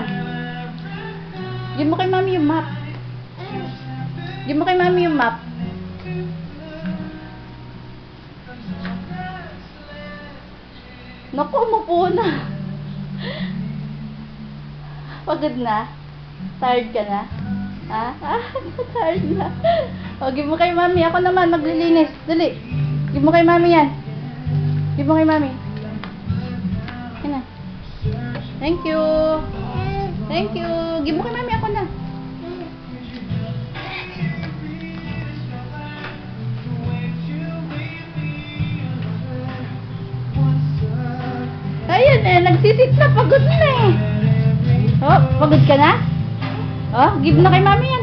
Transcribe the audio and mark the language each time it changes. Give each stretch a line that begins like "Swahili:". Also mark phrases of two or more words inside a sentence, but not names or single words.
Filipino: Give mo kay mami yung map. Give mo kay mami yung map. Naku, umupo na. Pagod na? Tired ka na? Ha? Tired na. O, give mo kay mami. Ako naman, maglilinis. Dali. Give mo kay mami yan. Give mo kay mami. Yan na.
English: Thank you. Thank you.
Filipino: Give mo kay mami. Ako na. Ayan eh. Nagsisit na. Pagod na eh. Oh, pagod ka na? Oh, give na kay mami yan.